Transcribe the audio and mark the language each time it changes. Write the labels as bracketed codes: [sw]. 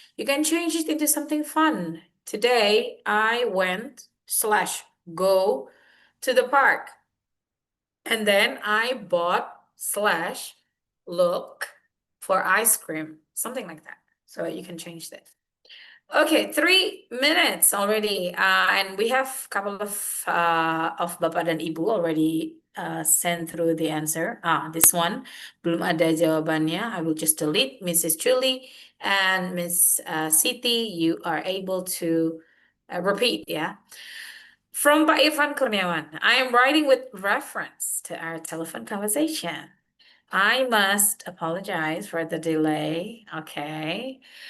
[en] You can change it into something fun. Today, I went slash go to the park, and then I bought slash look for ice cream, something like that. So you can change that. Okay, 3 minutes already, and we have a couple of Bapak dan Ibu already sent through the answer. This one [id] belum ada jawabannya. [en] I will just delete. Mrs. Julie and Miss Siti, you are able to repeat, yeah. From Pak Irfan Kurniawan, I am writing with reference to our telephone conversation. I must apologize for the delay. Okay.